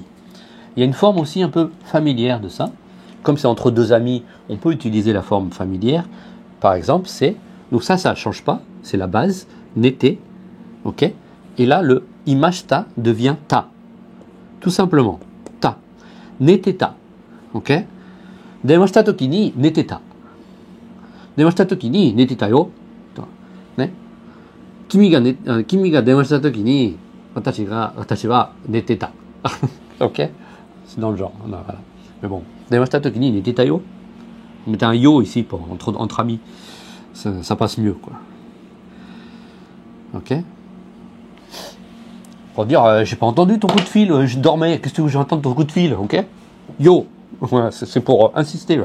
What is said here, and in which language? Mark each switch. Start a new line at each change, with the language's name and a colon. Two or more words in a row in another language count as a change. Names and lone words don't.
French: Il y a une forme aussi un peu familière de ça. Comme c'est entre deux amis, on peut utiliser la forme familière. Par exemple, c'est, donc ça ne change pas, c'est la base, nete. Ok. Et là, le imashita devient ta. Tout simplement. Ta.
Japanese: Neteta. Ok. 出ました時に寝てた。出ました時に寝てたよ. Ne. 君が出ました時に私は寝てた.
French: Ok. C'est dans le genre. Non, voilà. Mais bon.
Japanese: 出ました時に寝てたよ.
French: On mettait un yo ici pour, entre amis. Ça passe mieux, quoi. Ok. Pour dire, j'ai pas entendu ton coup de fil, je dormais, qu'est-ce que j'ai entendu ton coup de fil, ok? Yo, voilà, c'est pour insister là.